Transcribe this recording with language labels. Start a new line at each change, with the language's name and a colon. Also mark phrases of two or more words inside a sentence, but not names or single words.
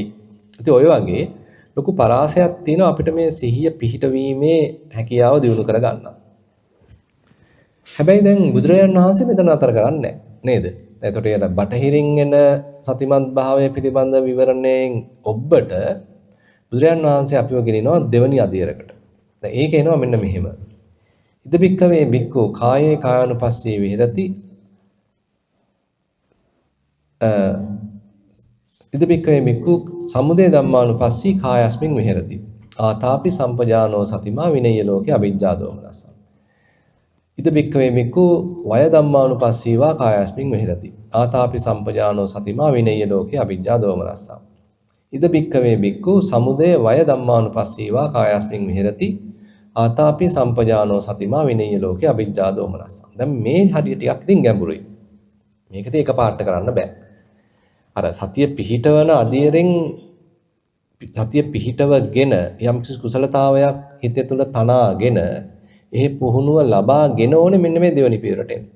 Sinhala: ඉතින් ඔය වගේ ලොකු පරාසයක් තියෙනවා අපිට මේ සිහිය පිහිටවීමේ හැකියාව දියුණු කරගන්න. හැබැයි දැන් බුදුරජාණන් වහන්සේ මෙතන අතර කරන්නේ නේද? එතකොට ඒ බටහිරින් එන සතිමත් භාවය පිළිබඳ විවරණයෙන් ඔබට බුදුරජාණන් වහන්සේ අපිව ගෙනිනවා දෙවනි අධීරකට. දැන් ඒක එනවා මෙන්න මෙහෙම.
Pali: ඉද බික්කවේ බික්කෝ කායේ කායानुපස්සී විහෙරති ඉද බික්කවේ බික්කු සමුදය ධම්මානුපස්සී කායස්මින් විහෙරති. ආතාපි සම්පජානෝ සතිමා විනය්‍ය ලෝකේ අවිජ්ජා දෝමනස්ස. ඉද බික්කවේ බික්කු වය ධම්මානුපස්සීවා කායස්මින් විහෙරති. ආතාපි සම්පජානෝ සතිමා විනය්‍ය ලෝකේ අවිජ්ජා දෝමනස්ස. ඉද බික්කවේ බික්කු සමුදය වය ධම්මානුපස්සීවා කායස්මින් විහෙරති. ආතාපි සම්පජානෝ සතිමා විනය්‍ය ලෝකේ අවිජ්ජා දෝමනස්ස.
Sinhala: දැන් මේ හරිය ටිකක් ඉතින් ගැඹුරුයි. මේක ඉතින් එකපාරට කරන්න බෑ. අර සතිය පිහිටවන අධීරෙන් සතිය පිහිටවගෙන යම් කිසි කුසලතාවයක් හිතේ තුල තනාගෙන ඒ පුහුණුව ලබාගෙන ඕනේ මෙන්න මේ දෙවෙනි පියවරට එන්න.